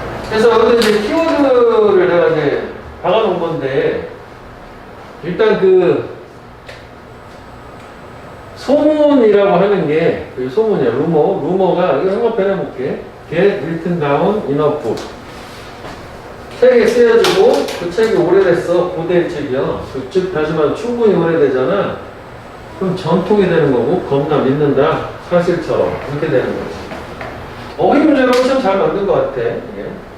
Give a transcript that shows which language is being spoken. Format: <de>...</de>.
<ko>그래서 근데 이제 키워드를 내가 이제 박아놓은 건데 일단 그 소문이라고 하는 게 그 소문이야. 루머가 이거 한번 빼내볼게.</ko> <en>Get written down in a book.</en> <ko>책에 쓰여지고 그 책이 오래됐어. 고대 책이요. 즉 다시 말해 충분히 오래되잖아. 그럼 전통이 되는 거고 겁나 믿는다. 사실처럼 그렇게 되는 거지. 어휘 문제로 참 잘 만든 것 같아. 이게.</ko>